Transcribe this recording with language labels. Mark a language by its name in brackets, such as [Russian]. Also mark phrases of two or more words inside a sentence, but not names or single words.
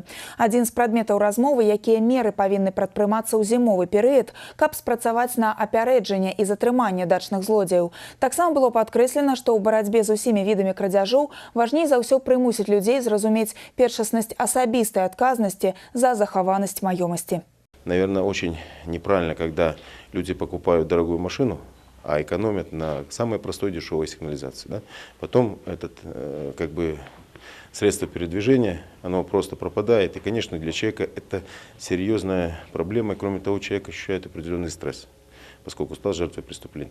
[Belarusian] Адзін з прадметаў размовы, якія меры павінны прадпрымацца ў зімовы перыяд, каб спрацаваць на апярэджанне і затрыманне дачных злодзеяў. Таксама было падкрэслена, што ў барацьбе з усімі відамі крадзяжоў важней за ўсё прымусіць людзей зразумець першаснасць асабістай адказнасці за захаванасць маёмасці. [Russian] Наверное, очень неправильно, когда люди покупают дорогую машину, а экономят на самой простой дешевой сигнализации. Да? Потом этот средство передвижения, оно просто пропадает. И, конечно, для человека это серьезная проблема. И, кроме того, человек ощущает определенный стресс, поскольку стал жертвой преступления.